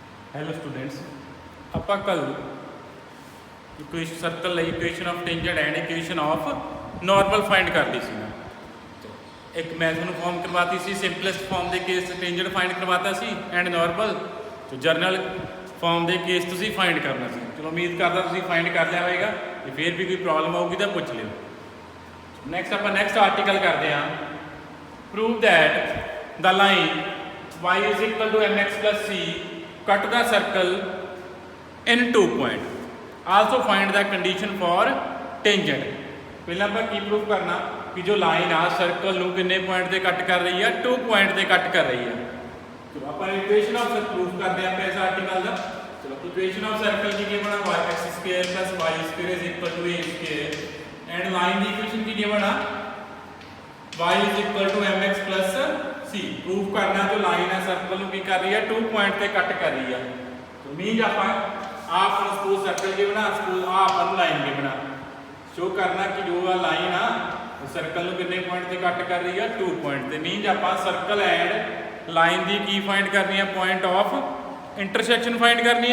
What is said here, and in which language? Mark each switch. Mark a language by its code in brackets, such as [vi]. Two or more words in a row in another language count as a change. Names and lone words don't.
[en] Hello students [pa] ਆਪਾਂ ਕੱਲ [en] equation circle [pa] ਲਈ [en] equation of tangent and equation of normal find [pa] ਕਰ ਲਈ ਸੀ ਨਾ ਇੱਕ ਮੈਂ ਤੁਹਾਨੂੰ ਫਾਰਮ ਕਰਵਾਤੀ ਸੀ [en] simplest form [pa] ਦੇ ਕੇਸ [en] tangent find [pa] ਕਰਵਾਤਾ ਸੀ [en] and normal [pa] ਤੇ [en] general form [pa] ਦੇ ਕੇਸ ਤੁਸੀਂ ਫਾਈਂਡ ਕਰਨਾ ਸੀ। ਚਲੋ ਉਮੀਦ ਕਰਦਾ ਤੁਸੀਂ ਫਾਈਂਡ ਕਰ ਲਿਆ ਹੋਵੇਗਾ। ਜੇ ਫਿਰ ਵੀ ਕੋਈ ਪ੍ਰੋਬਲਮ ਆਊਗੀ ਤਾਂ ਪੁੱਛ ਲਿਓ। ਨੈਕਸਟ ਆਪਾਂ [en] next article [pa] ਕਰਦੇ ਹਾਂ। [en] Prove that the line y is equal to mx plus c cut the circle in 2 point. Also find the condition for tangent. [pa] ਪਹਿਲਾਂ ਆਪਾਂ ਕੀ ਪ੍ਰੂਫ ਕਰਨਾ ਕਿ ਜੋ ਲਾਈਨ ਆ ਸਰਕਲ ਨੂੰ ਕਿੰਨੇ ਪੁਆਇੰਟ ਤੇ ਕੱਟ ਕਰ ਰਹੀ ਆ 2 ਪੁਆਇੰਟ ਤੇ ਕੱਟ ਕਰ ਰਹੀ ਆ। ਚਲੋ ਆਪਾਂ [en] equation of circle proof [pa] ਕਰਦੇ ਆਂ ਇਸ ਆਰਟੀਕਲ ਦਾ। ਚਲੋ [en] equation of circle [pa] ਕੀ ਗਿਵਨ ਆ x² + y² = a² [en] and line [pa] ਦੀ ਇਕੁਏਸ਼ਨ ਕੀ ਗਿਵਨ ਆ y = [en] mx plus c। [pa] ਪ੍ਰੂਫ ਕਰਨਾ ਜੋ ਲਾਈਨ ਹੈ ਸਰਕਲ ਨੂੰ ਕੀ ਕਰ ਰਹੀ ਹੈ 2 ਪੁਆਇੰਟ ਤੇ ਕੱਟ ਕਰ ਰਹੀ ਆ। [en] so means [pa] ਆਪਾਂ ਆਪ ਨੂੰ [en] suppose circle [pa] ਜੇ ਬਣਾ ਸਪੋਜ਼ ਆ ਆਪਾਂ ਨੂੰ ਲਾਈਨ ਦੇ ਬਣਾ ਸ਼ੋ ਕਰਨਾ ਕਿ ਜੋ ਆ ਲਾਈਨ ਆ ਸਰਕਲ ਨੂੰ ਕਿੰਨੇ ਪੁਆਇੰਟ ਤੇ ਕੱਟ ਕਰ ਰਹੀ ਆ 2 ਪੁਆਇੰਟ ਤੇ। ਮੀਨਸ ਆਪਾਂ [en] circle and line [pa] ਦੀ ਕੀ ਫਾਈਂਡ ਕਰਨੀ ਆ [en] point of intersection find [pa] ਕਰਨੀ ਆ।